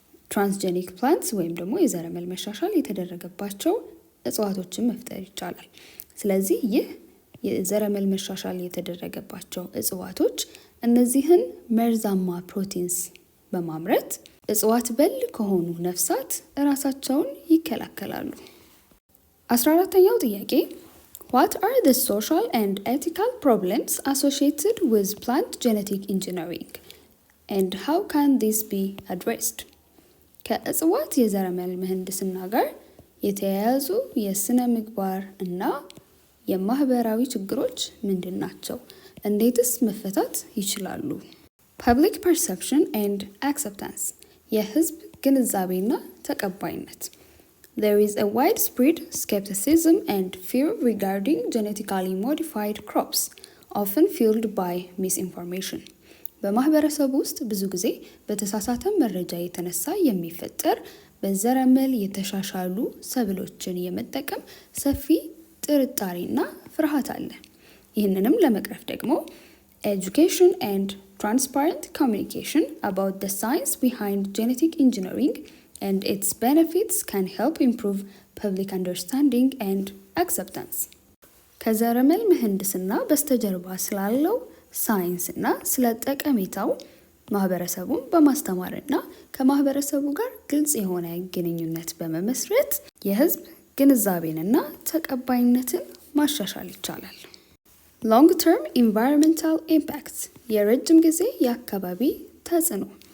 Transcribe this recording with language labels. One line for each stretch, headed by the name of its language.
Amharic: ትራንስጀኒክ ፕላንትስ ወይም ደግሞ የዘረመል መሻሻል የተደረገባቸው እጽዋቶችን መፍጠር ይቻላል። ስለዚህ ይህ የዘረመል መሻሻል የተደረገባቸው እጽዋቶች እነዚህን መርዛማ ፕሮቲንስ በማምረት እጽዋት በል ከሆኑ ነፍሳት እራሳቸውን ይከላከላሉ። 14ኛው ጥያቄ
English: What are the social and ethical problems associated with plant genetic engineering? And how can this be addressed?
Amharic: ከእጽዋት የዘረመል ምህንድስና ጋር የተያያዙ የስነ ምግባር እና የማህበራዊ ችግሮች ምንድን ናቸው? እንዴትስ መፈታት ይችላሉ? ፐብሊክ ፐርሰፕሽን ኤንድ አክሰፕታንስ፣ የህዝብ ግንዛቤና ተቀባይነት።
English: There is a widespread skepticism and fear regarding genetically modified crops, often fueled by misinformation.
Amharic: በማህበረሰቡ ውስጥ ብዙ ጊዜ በተሳሳተ መረጃ የተነሳ የሚፈጠር በዘረመል የተሻሻሉ ሰብሎችን የመጠቀም ሰፊ ጥርጣሬና ፍርሃት አለ። ይህንንም ለመቅረፍ ደግሞ
English: education and transparent communication about the science behind genetic engineering and its benefits can help improve public understanding and acceptance.
Amharic: ከዘረመል ምህንድስና በስተጀርባ ስላለው ሳይንስና ስለ ጠቀሜታው ማህበረሰቡን በማስተማርና ከማህበረሰቡ ጋር ግልጽ የሆነ ግንኙነት በመመስረት የህዝብ ግንዛቤንና ተቀባይነትን ማሻሻል ይቻላል። ሎንግ ተርም ኢንቫይሮንመንታል ኢምፓክት፣ የረጅም ጊዜ የአካባቢ ተጽዕኖ።